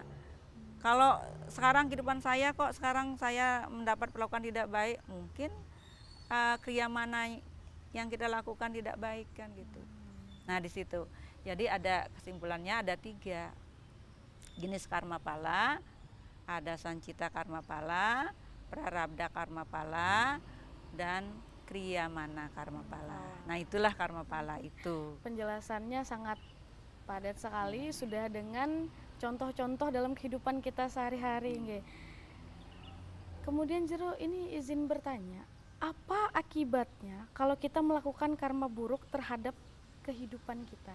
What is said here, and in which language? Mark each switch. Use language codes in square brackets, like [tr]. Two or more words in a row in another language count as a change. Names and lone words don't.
[id] Kalau sekarang kehidupan saya kok sekarang saya mendapat perlakuan tidak baik, mungkin kriyamana yang kita lakukan tidak baik kan gitu. Nah di situ, jadi ada kesimpulannya ada 3 jenis karma pala, ada sancita karma pala, prarabdha karma pala, dan kriyamana karma pala. Nah itulah karma pala itu. Penjelasannya sangat padat sekali, sudah dengan contoh-contoh dalam kehidupan kita sehari-hari. Kemudian Jero ini izin bertanya, apa akibatnya kalau kita melakukan karma buruk terhadap kehidupan kita?